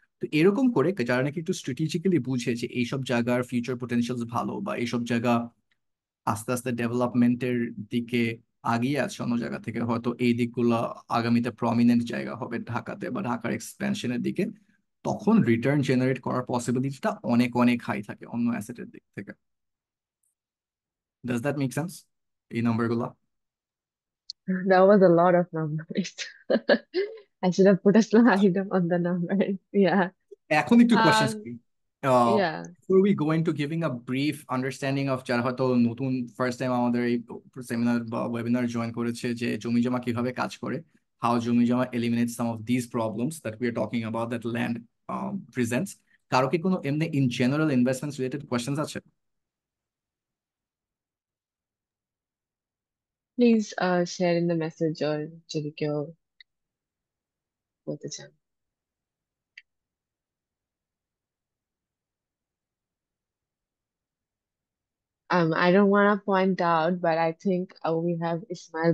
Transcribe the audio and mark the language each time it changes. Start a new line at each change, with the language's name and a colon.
Bangla: তো এরকম করে যারা নাকি একটু স্ট্র্যাটেজিক্যালি বুঝে যে এইসব জায়গার ফিউচার পোটেনশিয়াল ভালো, বা এইসব জায়গা আস্তে আস্তে ডেভেলপমেন্টের দিকে আগিয়ে আছে অন্য জায়গা থেকে, হয়তো এই দিকগুলো আগামীতে প্রমিনেন্ট জায়গা হবে ঢাকাতে বা ঢাকার এক্সপেনশনের দিকে, তখন রিটার্ন জেনারেট করার পসিবিলিটিটা অনেক অনেক হাই থাকে অন্য অ্যাসেটের দিক থেকে।
English: does that make sense
Bangla: এই নাম্বারগুলো?
English: That was a lot of numbers. I should have put a slide on the numbers. Yeah.
Bangla: এখন একটু কোয়েশ্চেন্স Um, করি।
English: yeah. Before we go into giving a brief understanding of
Bangla: যারা হয়তো নতুন first time আমাদের এই সেমিনার বা webinar join করেছে, যে জমি জমা কিভাবে কাজ করে,
English: how জমি জমা eliminates some of these problems that we are talking about that land presents,
Bangla: কারো কি কোনো এমনি in general investments related questions আছে?
English: Please share in the message or
Bangla: যদি কেউ বলতে চান।
English: I don't want to point out, but I think we have Ismail